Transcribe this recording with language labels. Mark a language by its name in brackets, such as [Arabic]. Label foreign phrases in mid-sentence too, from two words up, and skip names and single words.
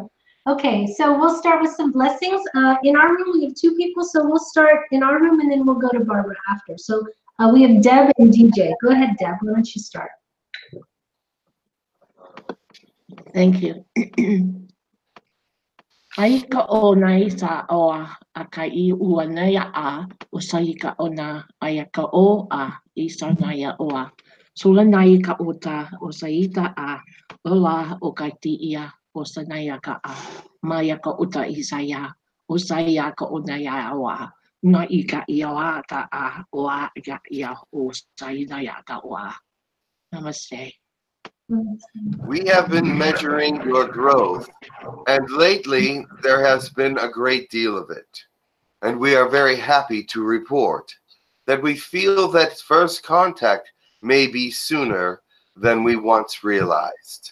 [English] Okay, so we'll start with some blessings. In our room, we have 2 people, so we'll start in our room, and then we'll go to Barbara after. So we have Deb and DJ. Go ahead, Deb. Why don't you start? Thank you. Aika o na isa o a kai ua nei a usaika o na ayaka o a isa naya o a sula nai ka uta usaita a ola o kai ia o sanaya ka a maya ka uta isaya usaya ka o na ya o a na ika ia a ta a o a ia o saina ya ta o a. Namaste. We have been measuring your growth, and lately there has been a great deal of it. And we are very happy to report that we feel that first contact may be sooner than we once realized.